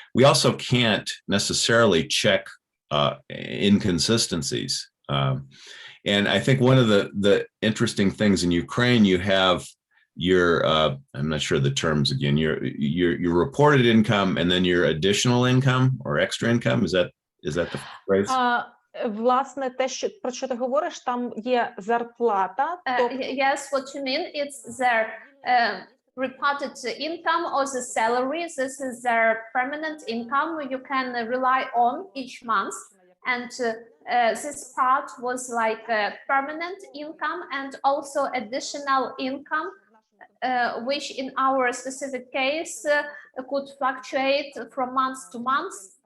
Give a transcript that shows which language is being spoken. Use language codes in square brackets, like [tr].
[en] We also can't necessarily check inconsistencies. And I think one of the interesting things in Ukraine, you have your I'm not sure the terms again. Your reported income, and then your additional income or extra income. Is that the phrase? [uk] Власне, те, про що ти говориш, там є зарплата. [en] Yes, what you mean, it's their reported income or the salary. This is their permanent income you can rely on each month. And this part was like permanent income and also additional income, which in our specific case could fluctuate from month to month.